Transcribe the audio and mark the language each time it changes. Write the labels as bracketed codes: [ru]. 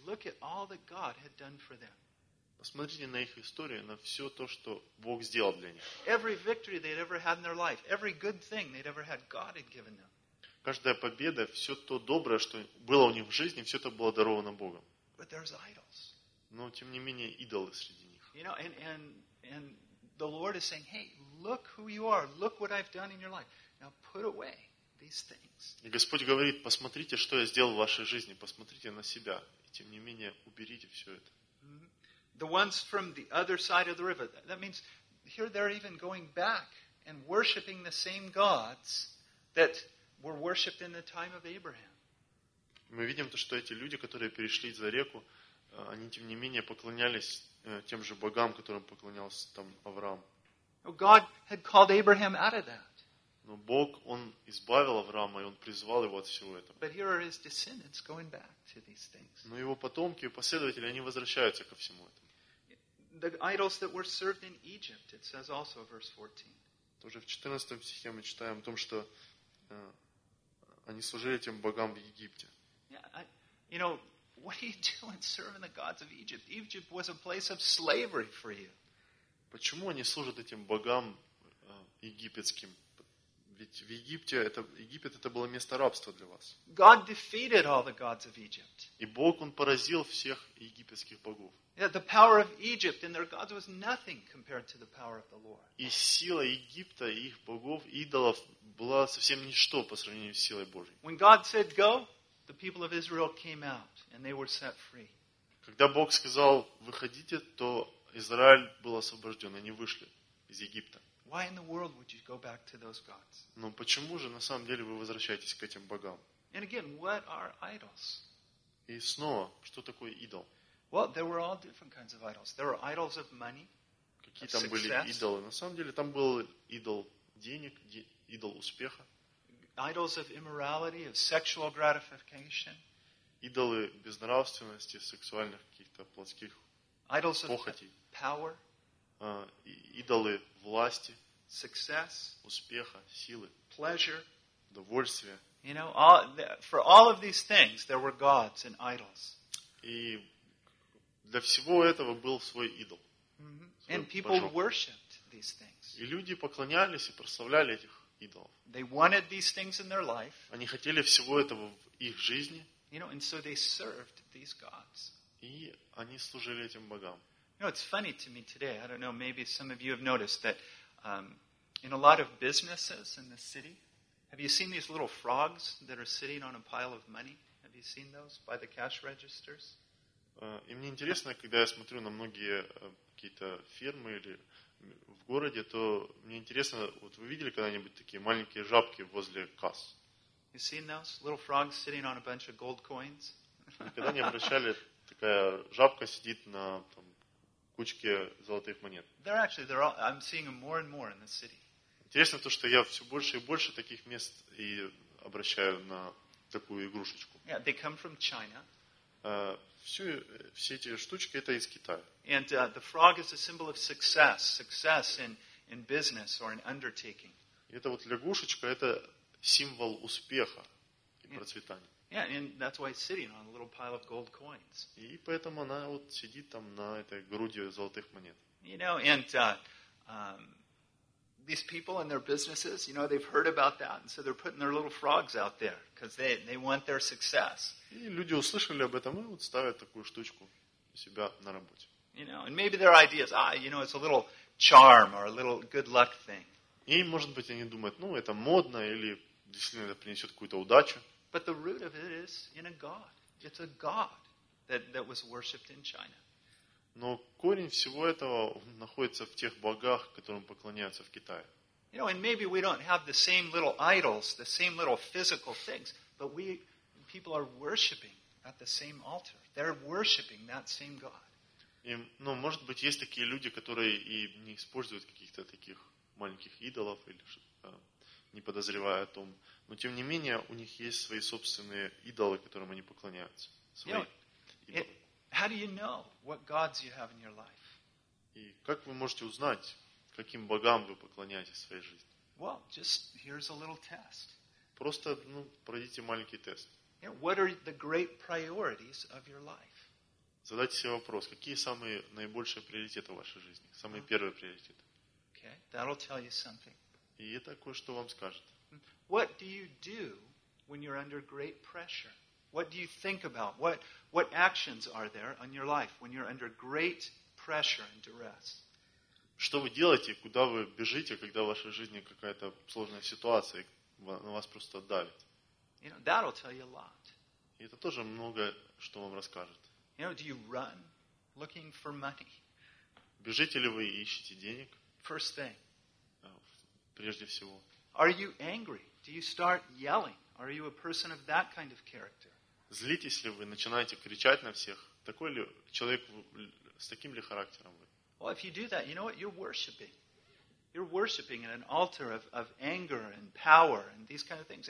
[en] Look at all that God had done for them. [ru] Посмотрите на их историю, на все то, что Бог сделал для них. [en] Every victory they'd ever had in their life, every good thing they'd ever had, God had given them. [ru] Каждая победа, все то доброе, что было у них в жизни, все это было даровано Богом. [en] But there's idols. [ru] Но тем не менее идолы среди. [en] You know, and the Lord is saying, "Hey, look who you are. Look what I've done in your life. Now put away these things." [ru] И Господь говорит: "Посмотрите, что я сделал в вашей жизни. Посмотрите на себя. И тем не менее, уберите все это." [en] The ones from the other side of the river. That means here they're even going back and worshiping the same gods that were worshipped in the time of Abraham. [ru] Мы видим то, что эти люди, которые перешли за реку, они тем не менее поклонялись тем же богам, которым поклонялся там Авраам. [en] God had called Abraham out of that. [ru] Но Бог, Он избавил Авраама, и Он призвал его от всего этого. [en] But here are his descendants going back to these things. [ru] Но его потомки и последователи, они возвращаются ко всему этому. [en] The idols that were served in Egypt, it says also in verse 14. [ru] Тоже в 14 стихе мы читаем о том, что они служили тем богам в Египте. [en] Yeah, you know, what are you doing serving the gods of Egypt? Egypt was a place of slavery for you. [ru] Почему они служат этим богам египетским? Ведь в Египте это Египет это было место рабства для вас. [en] God defeated all the gods of Egypt. [ru] И Бог он поразил всех египетских богов. [en] Yeah, the power of Egypt and their gods was nothing compared to the power of the Lord. [ru] И сила Египта и их богов идолов была совсем ничто по сравнению с силой Божьей. [en] When God said go, the people of Israel came out and they were set free. [ru] Когда Бог сказал: "Выходите", то Израиль был освобождён, они вышли из Египта. [en] Why in the world would you go back to those gods? [ru] Но почему же на самом деле вы возвращаетесь к этим богам? [en] And again, what are idols? [ru] И снова, что такое идол? [en] Well, there were all different kinds of idols. There were idols of money. [ru] Какие там были идолы? На самом деле, там был идол денег, идол успеха. [en] Idols of immorality, of sexual gratification. [ru] Идолы безнравственности, сексуальных каких-то плотских похотей. [en] Idols of power. [ru] Идолы власти. [en] Success. [ru] Успеха, силы. [en] Pleasure. [ru] Удовольствия. [en] You know, for all of these things, there were gods and idols. [ru] И для всего этого был свой идол. [en] And people worshipped these things. [ru] И люди поклонялись и прославляли этих идолов. [en] They wanted these things in their life. [ru] Они хотели всего этого в их жизни. [en] You know, and so they served these gods. [ru] И они служили этим богам. [en] You know, it's funny to me today. I don't know. Maybe some of you have noticed that in a lot of businesses in the city, have you seen these little frogs that are sitting on a pile of money? Have you seen those by the cash registers? [ru] И мне интересно, когда я смотрю на многие какие-то фирмы или в городе, то мне интересно, вот вы видели когда-нибудь такие маленькие жабки возле касс? [en] You seen those little frogs sitting on a bunch of gold coins? [ru] Никогда не обращали, такая жабка сидит на там, кучке золотых монет. [en] They're actually, they're all, I'm seeing them more and more in the city. [ru] Интересно то, что я все больше и больше таких мест и обращаю на такую игрушечку. [en] Yeah, they come from China. [ru] Все эти штучки это из Китая. [en] And the frog is a symbol of success in business or in undertaking. [ru] Это вот лягушечка это символ успеха и процветания. [en] Yeah, and that's why it's sitting on a little pile of gold coins. [ru] И поэтому она вот сидит там на этой груди золотых монет. [en] You know, and these people and their businesses, you know, they've heard about that, and so they're putting their little frogs out there because they want their success. [ru] И люди услышали об этом и вот ставят такую штучку у себя на работе. [en] You know, and maybe their idea is, you know, it's a little charm or a little good luck thing. [ru] И, может быть, они думают, ну, это модно или действительно это принесет какую-то удачу. [en] But the root of it is in a god. It's a god that was worshipped in China. [ru] Но корень всего этого находится в тех богах, которым поклоняются в Китае. [en] You know, and maybe we don't have the same little idols, the same little physical things, but we people are worshiping at the same altar. They're worshiping that same God. [ru] Но, может быть, есть такие люди, которые и не используют каких-то таких маленьких идолов, или не подозревая о том. Но, тем не менее, у них есть свои собственные идолы, которым они поклоняются. Свои [en] you know, [ru] идолы. [en] How do you know what gods you have in your life? [ru] И как вы можете узнать, каким богам вы поклоняетесь в своей жизни? [en] Well, just here's a little test. [ru] Просто, ну, пройдите маленький тест. [en] Yeah, what are the great priorities of your life? [ru] Задайте себе вопрос, какие самые наибольшие приоритеты в вашей жизни? Самые первые приоритеты. [en] Okay, that'll tell you something. [ru] И это кое-что вам скажет. [en] What do you do when you're under great pressure? What do you think about? What actions are there on your life when you're under great pressure and duress? [ru] Что вы делаете, куда вы бежите, когда в вашей жизни какая-то сложная ситуация, на вас просто давит? [en] You know, that'll tell you a lot. [ru] Это тоже многое, что вам расскажет. [en] You know, do you run looking for money? [ru] Бежите ли вы и ищете денег? [en] First thing. [ru] Прежде всего. [en] Are you angry? Do you start yelling? Are you a person of that kind of character? [ru] Злитесь ли вы, начинаете кричать на всех? Такой ли человек, с таким ли характером вы? [en] Well, if you do that, you know what? You're worshiping. You're worshiping at an altar of anger and power and these kind of things.